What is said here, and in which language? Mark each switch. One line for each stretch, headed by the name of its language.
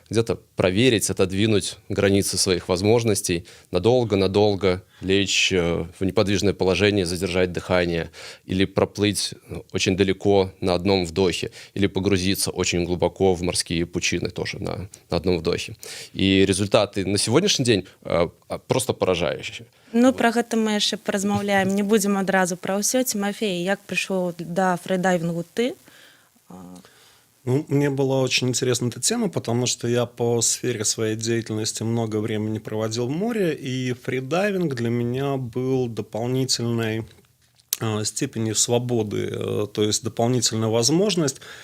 Russian: Где-то проверить, отодвинуть границы своих возможностей, надолго лечь в неподвижное положение, задержать дыхание, или проплыть очень далеко на одном вдохе, или погрузиться очень глубоко в морские пучины тоже на одном вдохе. И результаты на сегодняшний день просто поражающие.
Belarusian: Про гэта мы яшчэ паразмаўляем, не будзем адразу пра ўсё. Цімафей, як прыйшоў да фридайвінгу ты?
Russian: Ну, мне была очень интересна эта тема, потому что я по сфере своей деятельности много времени проводил в море, и фридайвинг для меня был дополнительной степенью свободы, то есть дополнительная возможность.